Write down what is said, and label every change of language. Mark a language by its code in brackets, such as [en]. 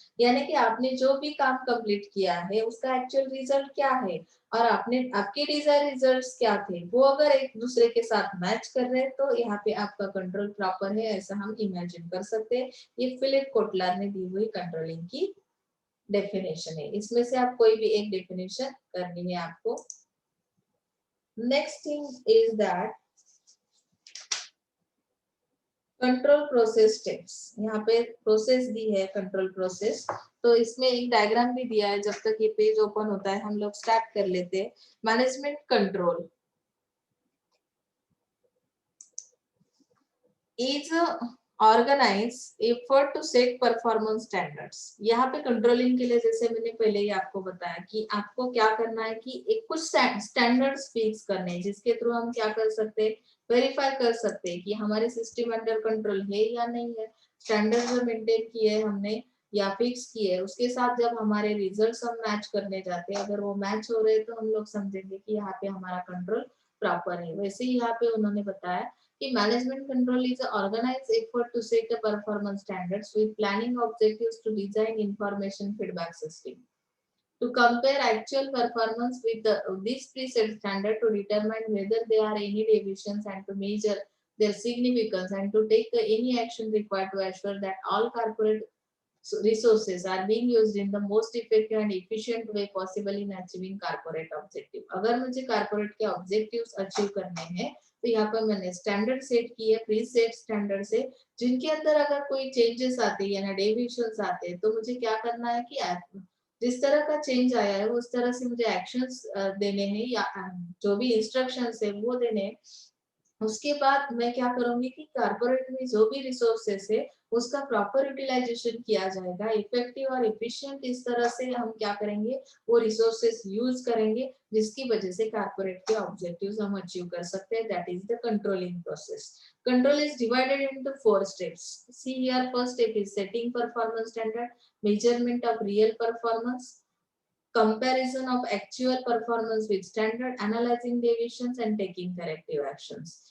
[hi] यानी कि आपने जो भी काम कंप्लीट किया है उसका एक्चुअल रिजल्ट क्या है और आपने आपके डिजायर रिजल्ट्स क्या थे, वो अगर एक दूसरे के साथ मैच कर रहे हैं तो यहाँ पे आपका कंट्रोल प्रॉपर है, ऐसा हम इमेजिन कर सकते हैं। ये फिलिप कोटलर ने दी हुई कंट्रोलिंग की डेफिनेशन है, इसमें से आप कोई भी एक डेफिनेशन करनी है आपको। [en] Next thing is that [hi] control process steps, यहाँ पे प्रोसेस दी है कंट्रोल प्रोसेस, तो इसमें एक डायग्राम भी दिया है। जब तक ये पेज ओपन होता है हम लोग स्टार्ट कर लेते हैं। [en] Management control is organise effort to set performance standards. [hi] यहाँ पे कंट्रोलिंग के लिए जैसे मैंने पहले ही आपको बताया कि आपको क्या करना है कि एक कुछ स्टैंडर्ड्स फिक्स करने हैं जिसके थ्रू हम क्या कर सकते हैं, वेरीफाई कर सकते हैं कि हमारे सिस्टम अंडर कंट्रोल है या नहीं है। स्टैंडर्ड जो मेंटेन किए हैं हमने या फिक्स किए है उसके साथ जब हमारे रिजल्ट्स हम मैच करने जाते हैं, अगर वो मैच हो रहे हैं तो हम लोग समझेंगे कि यहाँ पे हमारा कंट्रोल प्रॉपर है। वैसे ही यहाँ पे उन्होंने बताया कि [en] management control is an organized effort to set the performance standards with planning objectives to design information feedback system to compare actual performance with this preset standard to determine whether there are any deviations and to measure their significance and to take any action required to assure that all corporate resources are being used in the most effective and efficient way possible in achieving corporate objective। [hi] अगर मुझे corporate के objectives achieve करने हैं तो यहाँ पर मैंने standard set किए, प्री सेट स्टैंडर्ड से, जिनके अंदर अगर कोई चेंजेस आते हैं या डेविएशंस आते हैं तो मुझे क्या करना है कि जिस तरह का चेंज आया है उस तरह से मुझे एक्शंस देने हैं या जो भी इंस्ट्रक्शंस है वो देने हैं। उसके बाद मैं क्या करूंगी कि कारपोरेट में जो भी रिसोर्सेस है उसका प्रॉपर यूटिलाइजेशन किया जाएगा, इफेक्टिव और एफिशिएंट इस तरह से हम क्या करेंगे, वो रिसोर्सेस यूज करेंगे जिसकी वजह से कारपोरेट के ऑब्जेक्टिव्स हम अचीव कर सकते हैं। [en] That is the controlling process. Control is divided into 4 steps. See here, first step is setting performance standard, measurement of real performance, comparison of actual performance with standard, analyzing deviations and taking corrective actions।